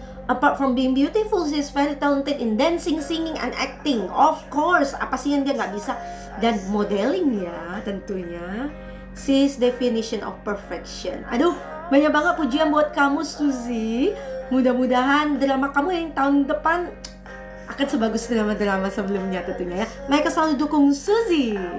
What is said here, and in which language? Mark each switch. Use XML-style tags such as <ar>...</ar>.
<en>Apart from being beautiful, she's very talented in dancing, singing, and acting. Of course,</en> <id>apa sih yang dia nggak bisa? Dan modeling ya, tentunya.</id> <en>She's definition of perfection.</en> <id>Aduh, banyak banget pujian buat kamu, Suzy. Mudah-mudahan drama kamu yang tahun depan akan sebagus drama-drama sebelumnya tentunya ya. Mereka selalu dukung Suzy.</id>